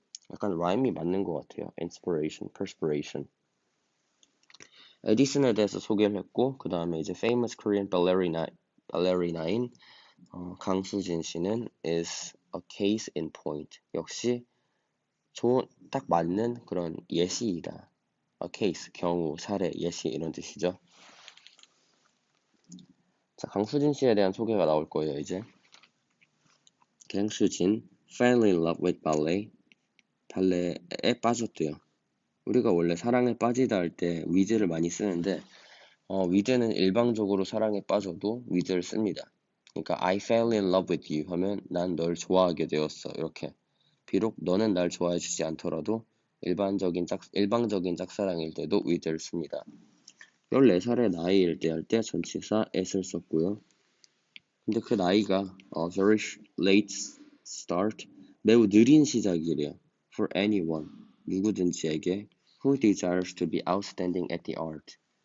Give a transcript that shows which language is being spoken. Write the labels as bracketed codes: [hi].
[ko] 약간 라임이 맞는 것 같아요. [en] inspiration, perspiration. [ko] 에디슨에 대해서 소개를 했고 그 다음에 이제 [en] famous Korean ballerina [ko] 인 강수진 씨는 [en] is a case in point. [ko] 역시 딱 맞는 그런 예시이다. a case, 경우, 사례, 예시 이런 뜻이죠. 자, 강수진 씨에 대한 소개가 나올 거예요, 이제. [en] 강수진 fell in love with ballet. [ko] 발레에 빠졌대요. 우리가 원래 사랑에 빠지다 할 때 with를 많이 쓰는데 with는 일방적으로 사랑에 빠져도 with를 씁니다. 그러니까 [en] I fell in love with you [ko] 하면 난 널 좋아하게 되었어. 이렇게. 비록 너는 날 좋아해 주지 않더라도 일방적인 짝사랑일 때도 with를 씁니다. 14살의 나이일 때 할 때 전치사 at을 썼고요. 근데 그 나이가 [en] very late start, [ko] 매우 느린 시작이래요. [en] For anyone, [ko] 누구든지에게 [en] who desires to be outstanding at the art.